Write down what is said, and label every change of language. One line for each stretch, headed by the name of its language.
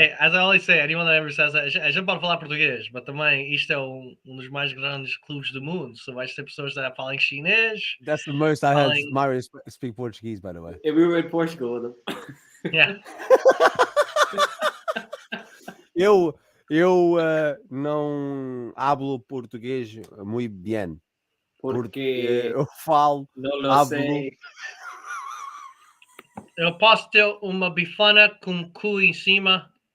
English: Hey, as I always say, anyone that ever says that,
Portuguese: a gente pode falar português, mas também isto é dos mais grandes clubes do mundo. So vai ter pessoas that falam chinês.
English: That's the most I heard Mario speak Portuguese, by the way. If we were in Portugal with him. Yeah.
Portuguese: Eu não hablo português muito bem. Porque eu falo. Não sei. Eu posso ter uma bifana com cu em cima.